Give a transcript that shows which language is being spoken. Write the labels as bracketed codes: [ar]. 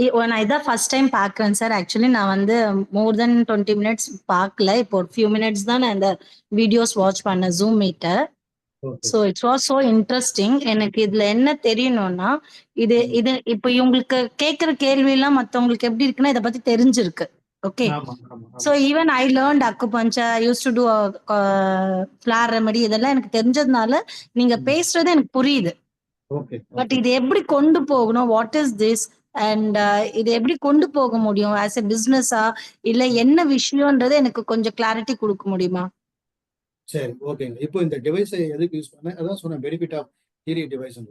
[ta] நான் இதான் first time பார்க்குறேன் சார். ஆக்சுவலி நான் வந்து [en] more than 20 minutes [ta] பார்க்கல. இப்போ ஒரு ஃபியூ மினிட்ஸ் தான் நான் இந்த வீடியோஸ் வாட்ச் பண்ணேன் ஜூம் மீட்டை. [en] So it's was so interesting. [ta] எனக்கு இதுல என்ன தெரியணும்னா இது இப்போ இவங்களுக்கு கேட்குற கேள்வி எல்லாம் மற்றவங்களுக்கு எப்படி இருக்குன்னா இதை பத்தி தெரிஞ்சிருக்கு. Okay. ஆமா ஆமா So ஆமா [en] even I learned acupuncture. I used to do a flower remedy. [ta] இதெல்லாம் எனக்கு தெரிஞ்சதுனால நீங்க பேசுறது எனக்கு புரியுது. ஓகே பட் ஓகே இது எப்படி கொண்டு போகணும்? [en] What is this? [ta] அண்ட் இது எப்படி கொண்டு போக முடியும்? ஆஸ் எ பிசினஸா இல்ல என்ன விஷயம்ன்றது எனக்கு கொஞ்சம் கிளாரிட்டி கொடுக்க முடியுமா? சரி ஓகேங்க. இப்போ இந்த டிவைஸை எதுக்கு யூஸ் பண்ண அதான் சொன்ன பெனிஃபிட் ஆஃப் ஹீலிங் டிவைஸ்.